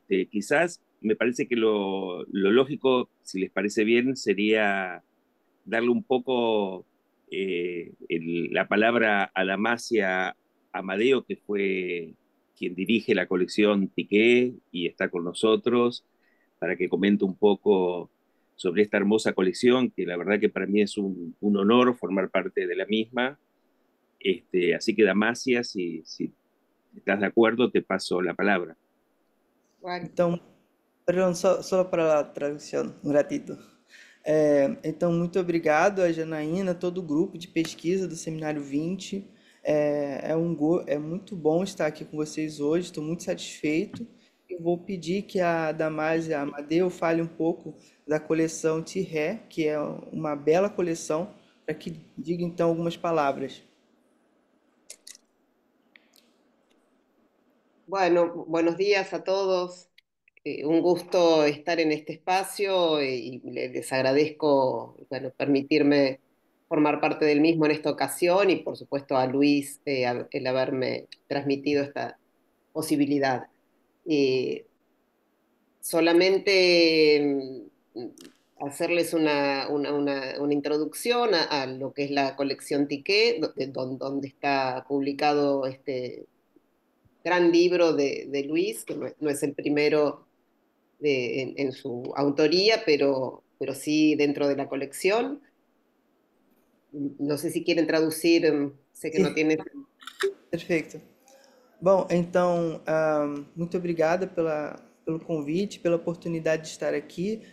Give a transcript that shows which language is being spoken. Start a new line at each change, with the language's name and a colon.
Spanish: Quizás me parece que lo lógico, si les parece bien, sería darle un poco la palabra a Damasia Amadeo, que fue quien dirige la colección Tiquet y está con nosotros, para que comente un poco sobre esta hermosa colección, que la verdad que para mí es un honor formar parte de la misma. Así que Damasia, si estás de acuerdo, te paso la palabra.
Portuguese: Então, perdão, só para a tradução,
Spanish: um ratito.
Portuguese: Então, muito obrigado a Janaína, todo o grupo de pesquisa do Seminário 20. É muito bom estar aqui com vocês hoje, estou muito satisfeito. Eu vou pedir que a Damasia Amadeu fale um pouco da coleção Tirré, que é uma bela coleção, para que diga então algumas palavras.
Spanish: Bueno, buenos días a todos. Un gusto estar en este espacio y les agradezco, bueno, permitirme formar parte del mismo en esta ocasión y por supuesto a Luis el haberme transmitido esta posibilidad. Solamente hacerles una introducción a lo que es la colección Tiquet, donde está publicado este gran libro de Luis, que no es el primero en su autoría, pero sí dentro de la colección. No sé si quieren traducir, sé que
Portuguese: Sim.
Spanish: no tiene...
Portuguese: Perfeito. Bom, então, muito obrigada pelo convite, pela oportunidade de estar aqui.